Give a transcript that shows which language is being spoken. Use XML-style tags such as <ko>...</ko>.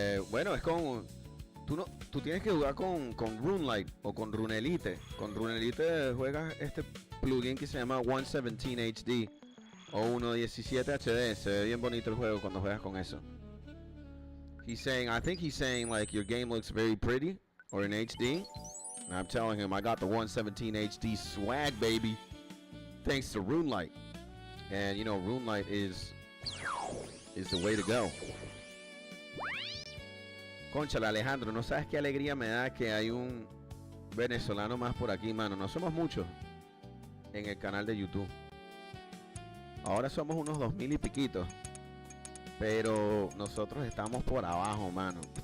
<es>Bueno, es con tú tienes que jugar con RuneLite o con RuneLite. Con RuneLite juegas este plugin que se llama 117 HD o 117 HD. Se ve bien bonito el juego cuando juegas con eso.</es> <en>I think he's saying like your game looks very pretty or in HD. And I'm telling him I got the 117 HD swag, baby, thanks to RuneLite. And you know, RuneLite is the way to go.</en> <es>Conchale, Alejandro, no sabes qué alegría me da que hay un venezolano más por aquí, mano. No somos muchos en el canal de YouTube. Ahora somos unos 2000 y piquitos. Pero nosotros estamos por abajo, mano.</es>